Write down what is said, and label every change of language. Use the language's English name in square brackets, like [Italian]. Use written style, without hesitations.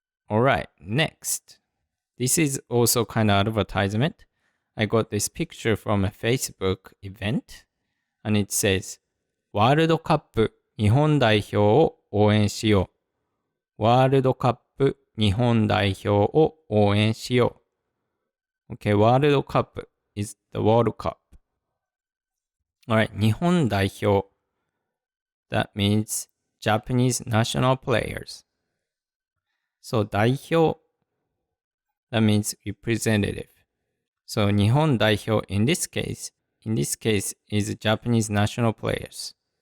[English] Alright, next. This is also kind of advertisement. I got this picture from a Facebook event and it says, ワールドカップ日本代表を応援しよう。ワールドカップ [Japanese] 日本代表を応援しよう。 [English] Okay, World Cup is the World Cup. Alright, 日本代表. That means Japanese national players. So 代表, that means representative. So 日本代表 in this case is Japanese national players.